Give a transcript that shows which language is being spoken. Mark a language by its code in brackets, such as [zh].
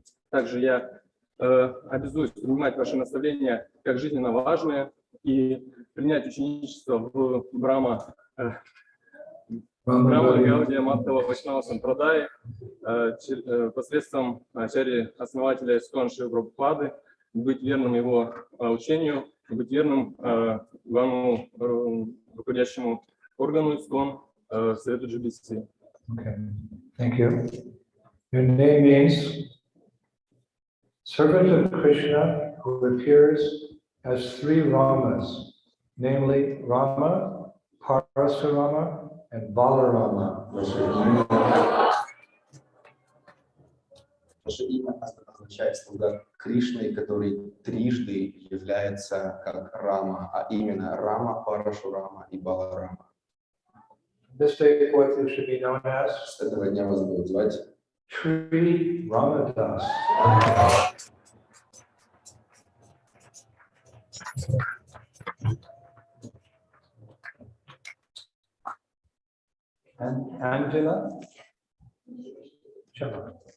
[ru] Также я обязуюсь принимать ваши наставления как жизненно важные и принять ученичество в Брахма Гаудия Мадхава Вайшнава Сампрадай посредством ачарьи-основателя Искон Шрилы Прабхупады, быть верным его учению, быть верным главному руководящему органу Искон, совету GBC. [en] Okay, thank you. Your name means servant of Krishna who appears as 3 Ramas, namely Rama, Parasurama, and Balarama. [ru] Ваше имя означает слуга Кришны, который трижды является как Рама, а именно Рама, Парашурама и Баларама. [en] This day forth you should be known as [ru] С этого дня вас будут звать [en] Sri Ramadas. And Angela Chala.